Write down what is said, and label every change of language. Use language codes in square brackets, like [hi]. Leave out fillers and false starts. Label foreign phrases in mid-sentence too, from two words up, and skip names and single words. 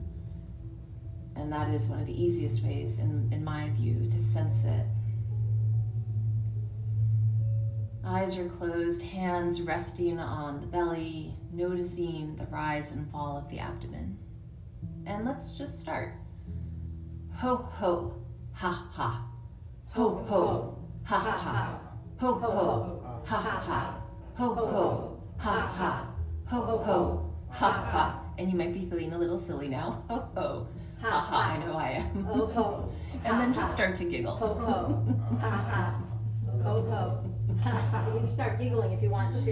[en] And that is one of the easiest ways, in my view, to sense it. Eyes are closed, hands resting on the belly, noticing the rise and fall of the abdomen. And let's just start. Ho ho, ha ha. Ho ho, ha ha. Ho ho, ha ha. Ho ho, ha ha. Ho ho, ha ha. And you might be feeling a little silly now. Ho ho, ha ha. I know I am. Ho ho. And then just start to giggle. Ho ho. Ha ha. Ho ho. You can start giggling if you want to.